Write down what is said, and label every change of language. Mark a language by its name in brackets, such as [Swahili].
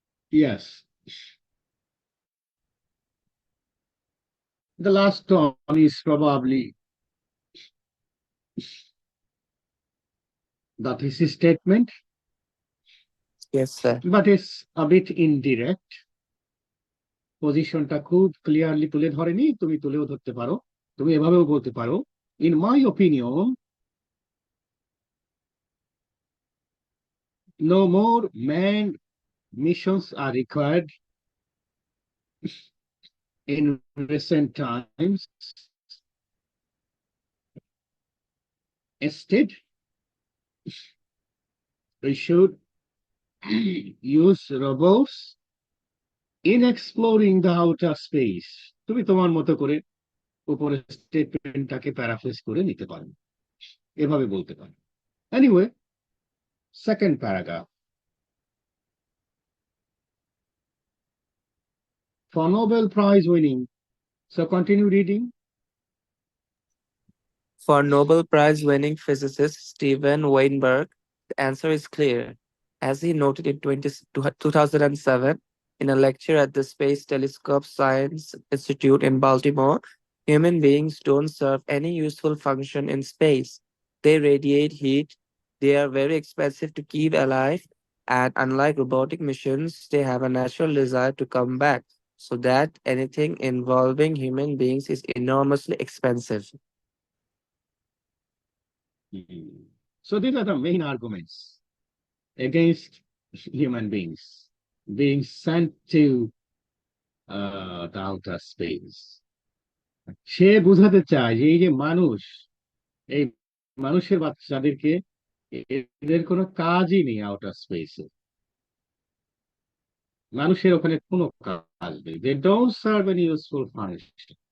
[English] Yes. The last one is probably the thesis statement, Yes, sir. but it's a bit indirect. [Bangla] পজিশনটা খুব clearly তুলে ধরেনি, তুমি তুলেও ধরতে পারো, তুমি এভাবেও বলতে পারো, [English] in my opinion, no more manned missions are required in recent times. Instead, we should use robots in exploring the outer space. [Bangla] তুমি তোমার মতো করে উপরের স্টেটমেন্টটাকে প্যারাফ্রেজ করে নিতে পারো, এভাবে বলতে পারো। [English] Anyway, second paragraph. For Nobel Prize winning, so continue reading. For Nobel Prize winning physicist Steven Weinberg, the answer is clear. As he noted in 2007 in a lecture at the Space Telescope Science Institute in Baltimore, human beings don't serve any useful function in space. They radiate heat, they are very expensive to keep alive, and unlike robotic missions, they have a natural desire to come back, so that anything involving human beings is enormously expensive. So these are the main arguments against human beings being sent to the outer space. [Bangla] সে বোঝাতে চায় যে এই যে মানুষ, এই মানুষের বাচ্চাদেরকে, এদের কোনো কাজই নেই আউটার স্পেসে, মানুষের ওখানে কোনো কাজ নেই, [English] They don't serve any useful function.